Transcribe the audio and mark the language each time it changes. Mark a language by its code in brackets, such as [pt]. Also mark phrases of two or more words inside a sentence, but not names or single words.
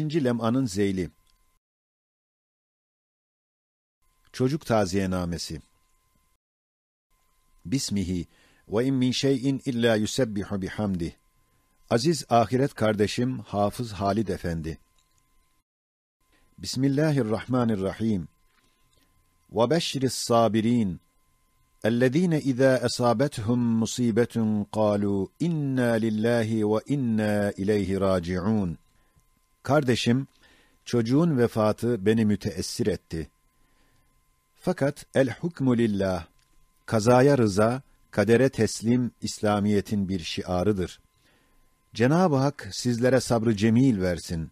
[tr] lem'anın zeyli. Çocuk taziyenamesi. [ar] بسمه وإن من شيء إلا يسبح بحمده. [tr] Aziz ahiret kardeşim Hafız Halid Efendi. Bismillahirrahmanirrahim. [ar] وبشر الصابرين. اَلَّذ۪ينَ اِذَا أَصَابَتْهُمْ مُصِيبَةٌ قَالُوا اِنَّا لِلّٰهِ وَاِنَّا اِلَيْهِ رَاجِعُونَ. [tr] Kardeşim, çocuğun vefatı beni müteessir etti. Fakat [ar] الحكم لله, [tr] kazaya rıza, kadere teslim İslamiyet'in bir şiarıdır. Cenab-ı Hak sizlere sabrı cemil versin.